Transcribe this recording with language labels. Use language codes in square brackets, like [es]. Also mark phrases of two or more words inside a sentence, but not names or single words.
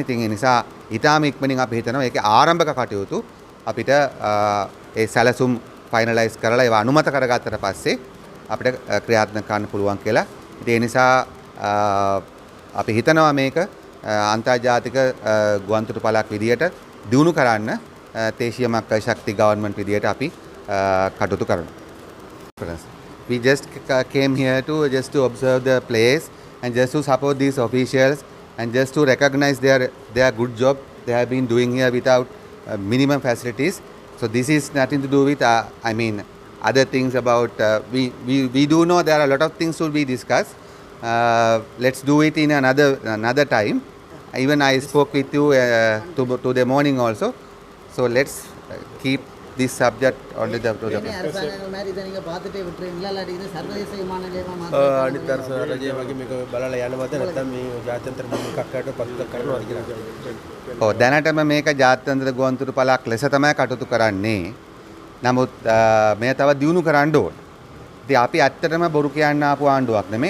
[si] ඉතින් ඒ නිසා ඊටාම ඉක්මනින් අපි හිතනවා ඒකේ ආරම්භක කටයුතු අපිට ඒ සැලසුම් ෆයිනලයිස් කරලා ඒවා අනුමත කරගත්තට පස්සේ අපිට ක්‍රියාත්මක කරන්න පුළුවන් කියලා. ඉතින් ඒ නිසා අපි හිතනවා මේක අන්තර්ජාතික ගුවන්තොටුපළක් විදියට දියුණු කරන්න දේශීය මක්කල් ශක්ති ගවර්න්මන්ට් විදියට අපි කටයුතු කරනවා. [en] We just came here to observe the place and just to support these officials and just to recognize their good job they have been doing here without minimum facilities. So this is nothing to do with other things about we do know there are a lot of things to be discussed. Let's do it in another time. Even I spoke with you to the morning also. So let's keep this subject on the [ta] அரசாங்கம் மாதிரி இதை நீங்கள் பார்த்துட்டே விட்டுறீங்களா இல்லாட்டி இது சர்வதேச விமான நிலையமாக [si] අනිත් අර රජය වගේ මේක බලලා යනවද නැත්නම් මේ ජාත්‍යන්තර මොකක්කට පත්ත කරනවද කියලා. ඔව් දැනටම මේක ජාත්‍යන්තර ගුවන්තොටුපළක් ලෙස තමයි කටයුතු කරන්නේ. නමුත් මේ තව දියුණු කරන්න ඕන. ඉතින් අපි ඇත්තටම බොරු කියන්න ආපු ආණ්ඩුවක් නෙමෙයි.